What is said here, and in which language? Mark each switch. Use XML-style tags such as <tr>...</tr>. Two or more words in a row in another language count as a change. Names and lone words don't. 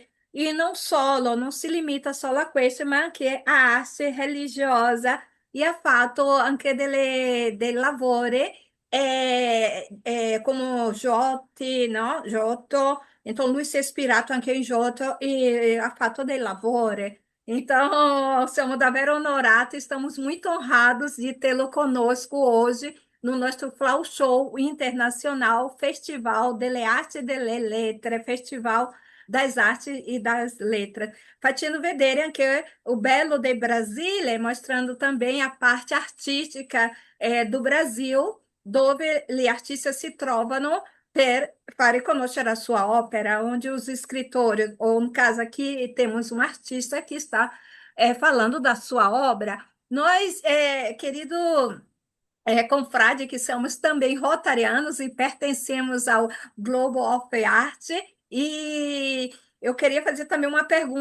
<it>E non solo, non si limita solo a questo, ma anche a arte religiosa e ha fatto anche dei lavori come Giotti, no? Giotto. Então, lui si è ispirato anche in Giotto e ha fatto dei lavori.</it> <pt>Então, somos davvero onorados, estamos muito honrados de tê-lo conosco hoje no nosso Flow Show Internacional Festival delle Arti e delle Lettere, Festival das Artes e das Letras.</pt> <it>Facendo vedere anche o bello del Brasile,</it> <pt>mostrando também a parte artística do Brasil,</pt> <it>dove gli artistas si trovano per fare conoscere a sua ópera,</it> <pt>onde os escritores, ou no caso aqui, temos um artista que está falando da sua obra. Nós, querido confrade, que somos também rotarianos e pertencemos ao Global of Art, e eu queria fazer também uma pergunta.</pt>